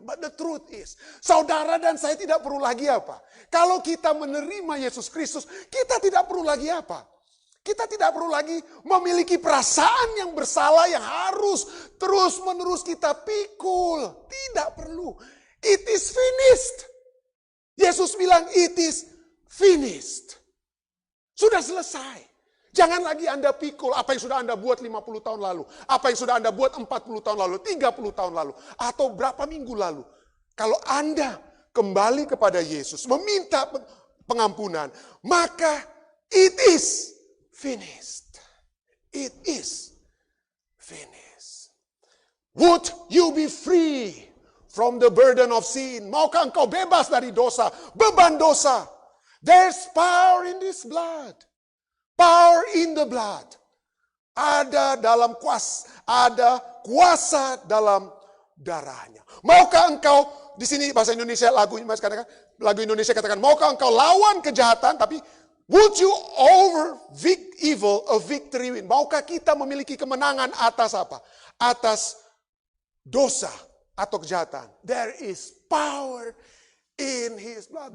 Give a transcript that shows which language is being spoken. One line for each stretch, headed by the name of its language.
English: But the truth is,
Indonesian: saudara dan saya tidak perlu lagi apa? Kalau kita menerima Yesus Kristus, kita tidak perlu lagi apa? Kita tidak perlu lagi memiliki perasaan yang bersalah yang harus terus-menerus kita pikul. Tidak perlu.
English: It is finished.
Indonesian: Yesus bilang
English: it is finished.
Indonesian: Sudah selesai. Jangan lagi Anda pikul apa yang sudah Anda buat 50 tahun lalu. Apa yang sudah Anda buat 40 tahun lalu, 30 tahun lalu. Atau berapa minggu lalu. Kalau Anda kembali kepada Yesus, meminta pengampunan, maka
English: it is finished. It is finished. Would you be free from the burden of sin?
Indonesian: Maukah engkau bebas dari dosa, beban dosa?
English: There's power in this blood. Power in the blood.
Indonesian: Ada dalam ada kuasa dalam darahnya. Maukah engkau, di sini bahasa Indonesia lagu Indonesia katakan, maukah engkau lawan kejahatan, tapi
English: would you over evil a victory win?
Indonesian: Maukah kita memiliki kemenangan atas apa? Atas dosa atau kejahatan.
English: There is power in His blood.